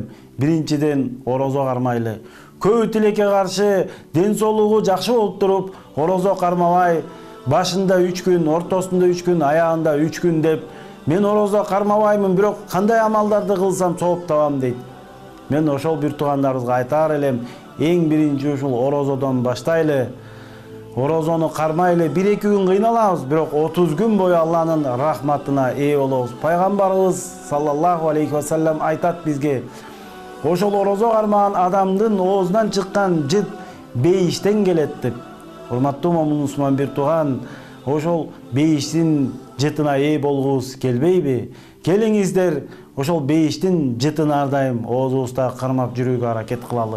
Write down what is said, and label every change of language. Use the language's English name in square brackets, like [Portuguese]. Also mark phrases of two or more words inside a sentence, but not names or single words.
[Kyrgyz] Биринчиден орозо кармайлы. Көбү тилекке каршы ден соолугу жакшы болуп туруп, орозо кармабай, башында 3 күн, ортосунда 3 күн, аягында 3 күн деп, мен орозо кармабаймын, бирок кандай амалдарды кылсам сооп табам дейт. Мен ошол бир туугандарыбызга айтар элем, эң биринчи ушул орозодон баштайлы. Орозону кармайлы, 1-2 күн кыйналабыз, бирок 30 күн бою Алланын рахматына ээ болобуз. Пайгамбарыбыз [Arabic] صلى الله عليه وسلم [Kyrgyz] айтат бизге, ошол орозо кармаган адамдын оозунан чыккан жыт бейиштен келет деп. Урматтуу момун мусулман бир тууган, ошол бейиштин жытына ээ болгубуз келбейби? Келиңиздер ошол бейиштин жытын ар дайым оозубузда кармап жүрүүгө аракет кылалы.